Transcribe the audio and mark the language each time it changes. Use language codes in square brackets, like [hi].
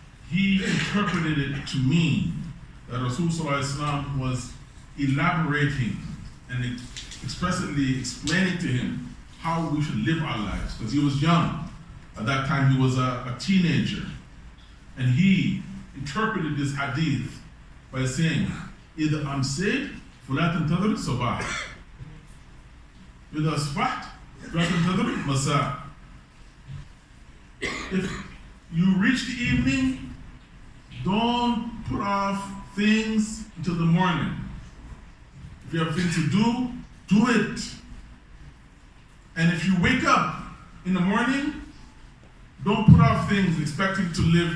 [en] He interpreted it to mean that Rasulullah was elaborating and expressly explaining to him how we should live our lives, because he was young. At that time he was a teenager. And he interpreted this hadith by saying, [ar] إِذَا أَمْسَيْتَ فَلَا تَنْتَظِرْ الصَّبَاحَ إِذَا أَصْبَحْتَ فَلَا تَنْتَظِرْ الْمَسَاءَ. [en] If you reach the evening, don't put off things until the morning. If you have things to do, do it. And if you wake up in the morning, don't put off things expecting to live.